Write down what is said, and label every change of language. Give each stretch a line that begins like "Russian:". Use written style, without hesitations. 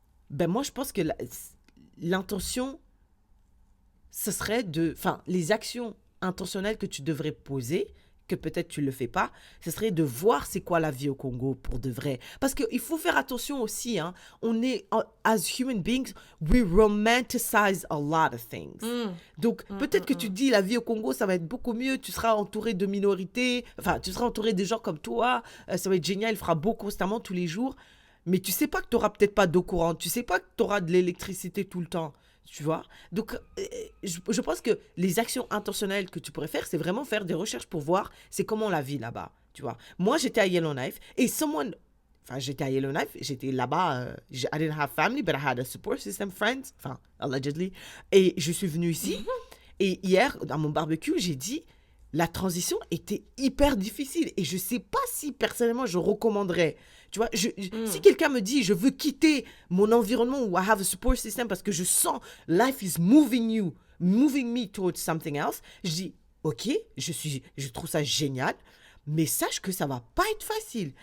French: Ben moi, je pense que l'intention, ce serait les actions intentionnelles que tu devrais poser, que peut-être tu ne le fais pas, ce serait de voir c'est quoi la vie au Congo pour de vrai. Parce qu'il faut faire attention aussi, hein. On est,
English: as human beings, we romanticize a lot of things.
French: Donc, peut-être que tu dis la vie au Congo, ça va être beaucoup mieux, tu seras entouré de minorités, enfin, tu seras entouré de gens comme toi, ça va être génial, il fera beau constamment tous les jours, mais tu sais pas que tu n'auras peut-être pas d'eau courante, tu sais pas que tu auras de l'électricité tout le temps. Tu vois? Donc, je pense que les actions intentionnelles que tu pourrais faire, c'est vraiment faire des recherches pour voir c'est comment la vie là-bas, tu vois. Moi, j'étais à Yellowknife et j'étais à Yellowknife, j'étais là-bas,
English: I didn't have family, but I had a support system, friends, allegedly.
French: Et je suis venue ici et hier, dans mon barbecue, j'ai dit, la transition était hyper difficile et je sais pas si personnellement je recommanderais. Tu vois, si quelqu'un me dit je veux quitter mon environnement où
English: I have a support system
French: parce que je sens
English: life is moving me towards something else,
French: je dis ok, je trouve ça génial, mais sache que ça va pas être facile.